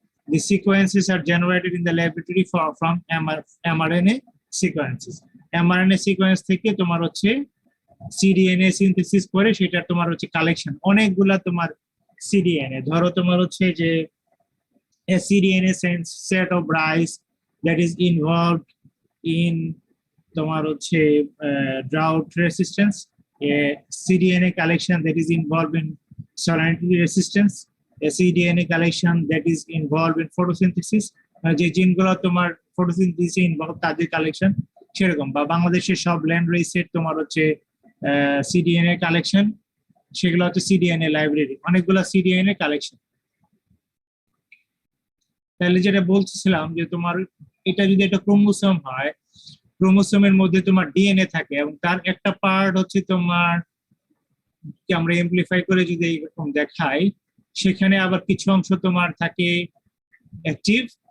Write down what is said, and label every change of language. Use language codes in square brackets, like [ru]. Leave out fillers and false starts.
[en] The sequences are generated in the laboratory from mRNA sequences. [bn] mRNA sequence থেকে তোমার হচ্ছে cDNA synthesis করে, সেটা তোমার হচ্ছে কালেকশন। অনেকগুলা তোমার cDNA, ধরো তোমার হচ্ছে যে [en] a cDNA set of rice that is involved in [bn] তোমার হচ্ছে [en] drought resistance, a cDNA collection that is involved in salinity resistance, a cDNA collection that is involved in photosynthesis, [bn] যে জিনগুলো তোমার ফটোসিনথেসিসে ইনভলভ তাদের কালেকশন সেরকম। বা বাংলাদেশের সব ল্যান্ড রেসের তোমার হচ্ছে cDNA কালেকশন, সেগুলো হচ্ছে cDNA লাইব্রেরি, অনেকগুলো cDNA কালেকশন। তাহলে যেটা বলছিলাম যে তোমার এটা যদি একটা ক্রোমোসোম হয়, ক্রোমোসোমের মধ্যে তোমার ডিএনএ থাকে এবং তার একটা পার্ট হচ্ছে তোমার, কি আমরা এমপ্লিফাই করে যদি এরকম দেখাই, সেখানে আবার কিছু অংশ তোমার থাকে অ্যাক্টিভ,